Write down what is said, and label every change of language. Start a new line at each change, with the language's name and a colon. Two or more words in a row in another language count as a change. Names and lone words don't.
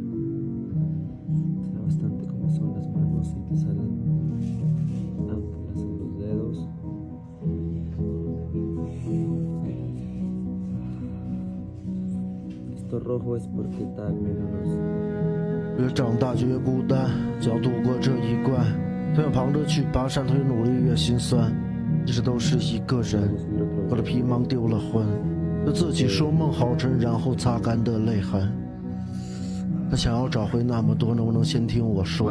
Spanish: Te da bastante como son las manos y te salen ampollas en los dedos. Esto rojo es porque está menos.
Chinese: 越长大就越孤单，就要度过这一关。他越忙着去爬山，他越努力越心酸。一直都是一个人，为了皮囊丢了魂，对自己说梦好沉，然后擦干的泪痕。他想要找回那么多，能不能先听我说？